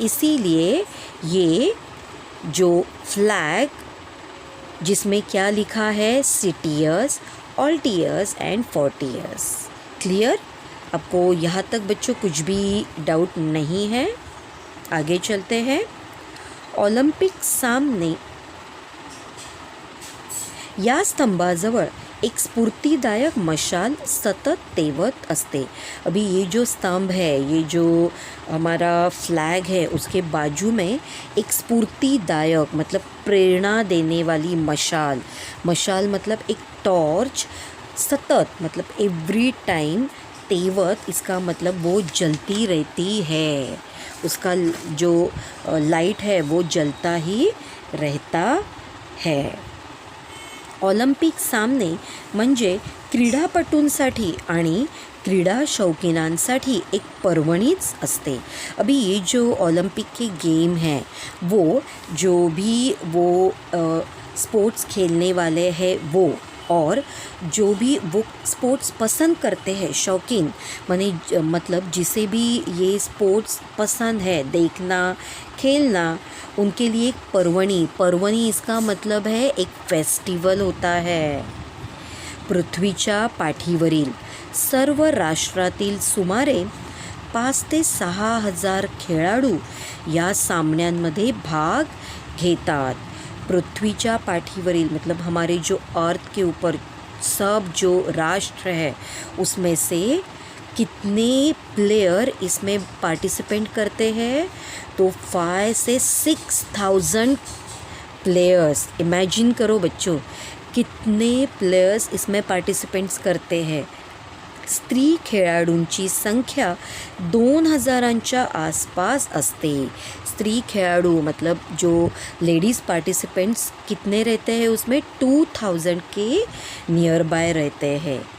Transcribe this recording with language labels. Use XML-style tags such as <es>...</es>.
<hi>इसीलिए ये जो फ्लैग, जिसमें क्या लिखा है?</hi> <la>सिटियर्स, ऑल्टियर्स एंड फोर्टियर्स.</la> <hi>क्लियर? आपको यहाँ तक बच्चों कुछ भी डाउट नहीं है? आगे चलते हैं।</hi> <mr>ऑलिम्पिक सामने या स्तंभाजवळ एक स्फूर्तिदायक मशाल सतत तेवत असते।</mr> <hi>अभी ये जो स्तंभ है, ये जो हमारा फ्लैग है, उसके बाजू में एक स्फूर्तिदायक मतलब प्रेरणा देने वाली मशाल, मशाल मतलब एक टॉर्च, सतत मतलब एवरी टाइम, तेवत इसका मतलब वो जलती रहती है, उसका जो लाइट है वो जलता ही रहता है।</hi> <mr>ऑलिम्पिक सामने म्हणजे क्रीडापटूंसाठी आणि क्रीडा शौकीनांसाठी एक पर्वणीच असते।</mr> <hi>अभी ये जो ओलंपिक के गेम हैं वो जो भी वो स्पोर्ट्स खेलने वाले हैं वो और जो भी वो स्पोर्ट्स पसंद करते हैं, शौकीन माने मतलब जिसे भी ये स्पोर्ट्स पसंद है देखना खेलना, उनके लिए एक पर्वणी इसका मतलब है एक फेस्टिवल होता है।</hi> <mr>पृथ्वीच्या पाठीवरील सर्व राष्ट्रातील सुमारे 5 ते 6 हजार खेळाडू या सामन्यांमध्ये भाग घेतात।</mr> <hi>पृथ्वीच्या पाठीवरील मतलब हमारे जो अर्थ के ऊपर सब जो राष्ट्र है उसमें से कितने प्लेयर इसमें पार्टिसिपेंट करते हैं, तो 5 से 6,000 प्लेयर्स। इमेजिन करो बच्चों, कितने प्लेयर्स इसमें पार्टिसिपेंट्स करते हैं।</hi> <mr>स्त्री खेळाडूंची संख्या 2,000च्या आसपास असते।</mr> <hi>स्त्री खेळाडू मतलब जो लेडीज़ पार्टिसिपेंट्स कितने रहते हैं उसमें 2,000 के नियर बाय रहते हैं।</hi>